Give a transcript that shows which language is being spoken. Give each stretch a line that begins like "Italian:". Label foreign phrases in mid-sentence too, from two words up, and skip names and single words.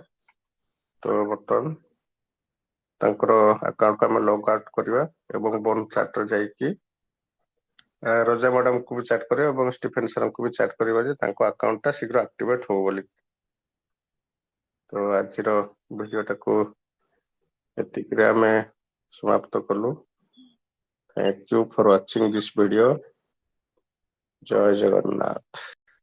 Odia: ତ ବର୍ତ୍ତମାନ ତାଙ୍କର ଆକାଉଣ୍ଟ ଆମେ
English: log out
Odia: କରିବା ଏବଂ ବନ୍ଦ ଚାର୍ଟରେ ଯାଇକି ରଜା ମ୍ୟାଡାମକୁ ବି ଚାଟ୍ କରିବା ଏବଂ ଷ୍ଟିଫେନ ସାରଙ୍କୁ ବି ଚାଟ୍ କରିବା ଯେ ତାଙ୍କ ଆକାଉଣ୍ଟ ଟା ଶୀଘ୍ର ଆକ୍ଟିଭେଟ ହବ ବୋଲି। ତ ଆଜିର ଭିଡିଓଟାକୁ ଏତିକିରେ ଆମେ ସମାପ୍ତ କଲୁ।
English: Thank you for watching this video.
Odia: ଜୟ ଜଗନ୍ନାଥ।